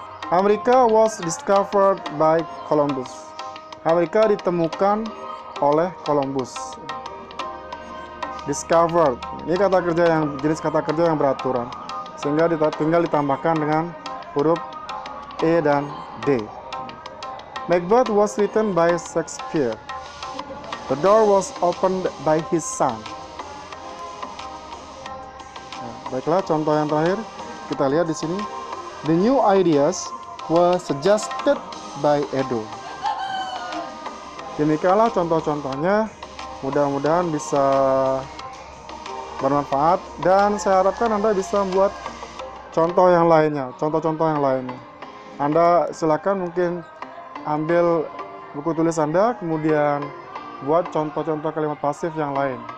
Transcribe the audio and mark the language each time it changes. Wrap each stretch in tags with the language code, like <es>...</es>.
<en>Amerika was discovered by Columbus.</en> <id>Amerika ditemukan oleh Columbus. Discovered. Ini kata kerja yang jenis kata kerja yang beraturan. Sehingga tinggal ditambahkan dengan huruf E dan D.</id> <en>Macbeth was written by Shakespeare. The door was opened by his son.</en> <id>Nah, baiklah, contoh yang terakhir kita lihat di sini.</id> <en>The new ideas were suggested by Edo.</en> <id>Demikianlah contoh-contohnya. Mudah-mudahan bisa bermanfaat dan saya harapkan Anda bisa membuat contoh yang lainnya, contoh-contoh yang lainnya. Anda silakan mungkin ambil buku tulis Anda, kemudian buat contoh-contoh kalimat pasif yang lain.</id>